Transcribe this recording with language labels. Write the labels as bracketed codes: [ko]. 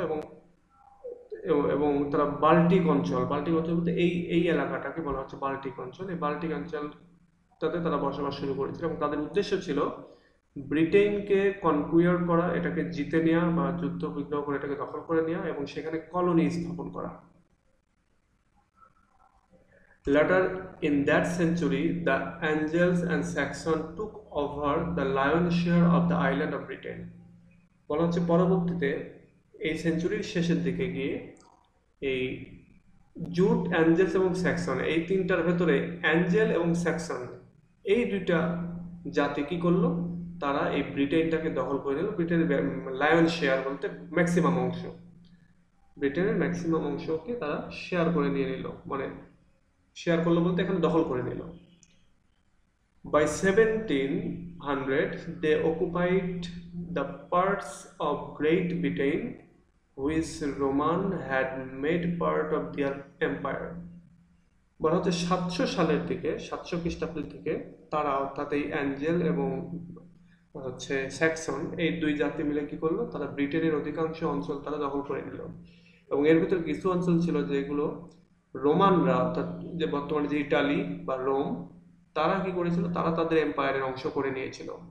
[bn] এবং এবং তারা বাল্টিক অঞ্চল, বাল্টিক অঞ্চল বলতে এই এই এলাকাটাকে বলা হচ্ছে বাল্টিক অঞ্চল। এই বাল্টিক অঞ্চলটাতে তারা বসবাস শুরু করেছিল এবং তাদের উদ্দেশ্য ছিল ব্রিটেনকে কনকুয়ার করা, এটাকে জিতে নেওয়া বা যুদ্ধ বিগ্রহ করে এটাকে দখল করে নেওয়া এবং সেখানে কলোনি স্থাপন করা। [en] Later in that century, the Angles and Saxon took over the lion's share of the island of Britain. [bn] বলা হচ্ছে পরবর্তীতে এই সেঞ্চুরির শেষের দিকে গিয়ে এই জুট, অ্যাঞ্জেলস এবং স্যাক্সন, এই তিনটার ভেতরে অ্যাঞ্জেল এবং স্যাক্সন এই দুইটা জাতি কি করলো, তারা এই ব্রিটেনটাকে দখল করে নিল। ব্রিটেনের লায়ন শেয়ার বলতে ম্যাক্সিমাম অংশ, ব্রিটেনের ম্যাক্সিমাম অংশকে তারা শেয়ার করে নিয়ে নিল, মানে শেয়ার করলো বলতে এখানে দখল করে নিল। [en] By 1700, they occupied the parts of Great Britain which Roman had made part of their empire. [bn] বলা হচ্ছে 700 সালের দিকে, 700 খ্রিস্টাব্দের দিকে তারা অর্থাৎ এই অ্যাঞ্জেল এবং হচ্ছে স্যাক্সন এই দুই জাতি মিলে কি করলো, তারা ব্রিটেনের অধিকাংশ অঞ্চল তারা দখল করে নিল। এবং এর ভিতর কিছু অঞ্চল ছিল যেগুলো রোমানরা অর্থাৎ যে বর্তমানে যে ইটালি বা রোম, তারা কি করেছিল, তারা তাদের এম্পায়ারের অংশ করে নিয়েছিল।